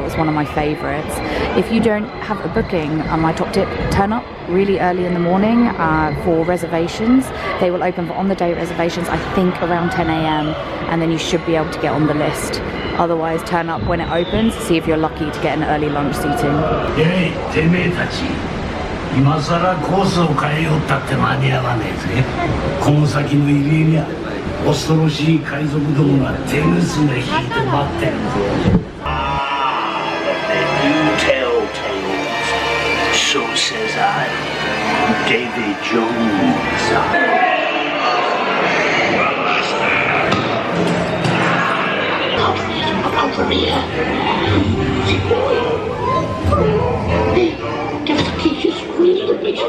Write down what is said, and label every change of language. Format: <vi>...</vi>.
<en>It was one of my favorites. If you don't have a booking, my top tip, turn up really early in the morning for reservations. They will open for on-the-day reservations, I think around 10 AM, and then you should be able to get on the list. Otherwise, turn up when it opens, see if you're lucky to get an early lunch seating. Hey, thisNatasha.</en> <ja>今さらコースを変えようったって間に合わねえぜ。この先の入り江には恐ろしい海賊どもが手ぐすね引いて待ってるぞ。</ja> <en>Ah, but they do tell tales. So says I, Davy Jones. Over here. Easy boy. Hey, just keep your squeeze the bitch.</en>